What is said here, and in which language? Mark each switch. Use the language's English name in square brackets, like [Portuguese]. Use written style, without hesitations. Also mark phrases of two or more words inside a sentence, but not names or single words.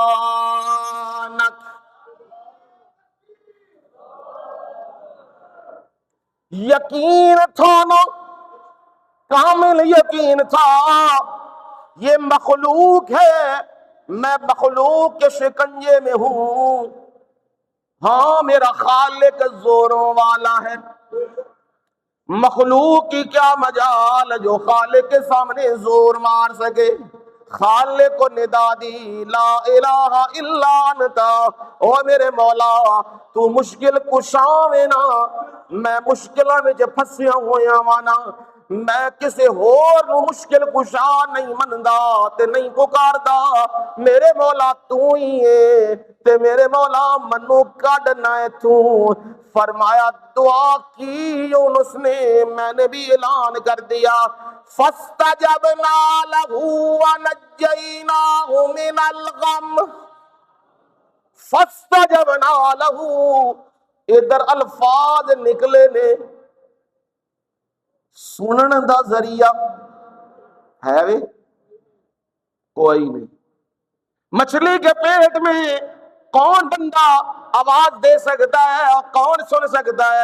[Urdu] یقین تھا نا، کامل یقین تھا، یہ مخلوق ہے، میں مخلوق کے شکنجے میں ہوں، ہاں میرا خالق زوروں والا ہے، مخلوق کی کیا مجال جو خالق کے سامنے زور مار سکے۔ خالق کو ندا دی، [Arabic] لا الہ الا انتا، [Punjabi] او میرے مولا تو مشکل کشاں میں نا، میں مشکلہ میں جو پھنسیا ہویا وانا، میں کسے ہور نو مشکل کشا نہیں مندا تے نہیں پکاردا، میرے مولا تو ہی ہے تے میرے مولا منو کڈنا ہے تو۔ [Urdu] فرمایا دعا کی یونس نے، میں نے بھی اعلان کر دیا، [Arabic] فاستجبنا له ونجيناه من الغم۔ فاستجبنا له، [Punjabi] ادھر الفاظ نکلے نے سنن دا ذریعہ ہے وے کوئی نہیں۔ [Urdu] مچھلی کے پیٹ میں کون بندہ آواز دے سکتا ہے اور کون سن سکتا ہے؟